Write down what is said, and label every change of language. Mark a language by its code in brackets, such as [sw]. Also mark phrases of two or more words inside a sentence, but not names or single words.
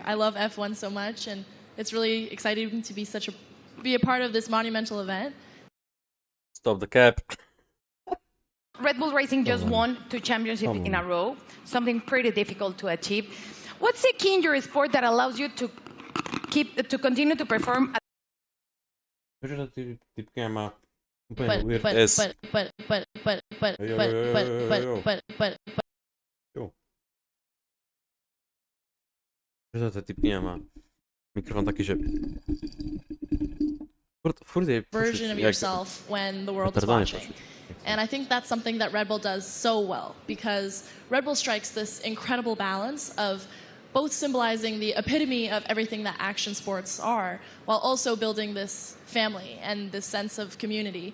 [en] I love F1 so much, and it's really exciting to be a part of this monumental event. Stop the cap. Red Bull Racing just won 2 championships in a row, something pretty difficult to achieve. What's the key in your sport that allows you to continue to perform? [sk] Mikrofon taký, že... [en] Version of yourself when the world is watching. And I think that's something that Red Bull does so well, because Red Bull strikes this incredible balance of both symbolizing the epitome of everything that action sports are, while also building this family and this sense of community.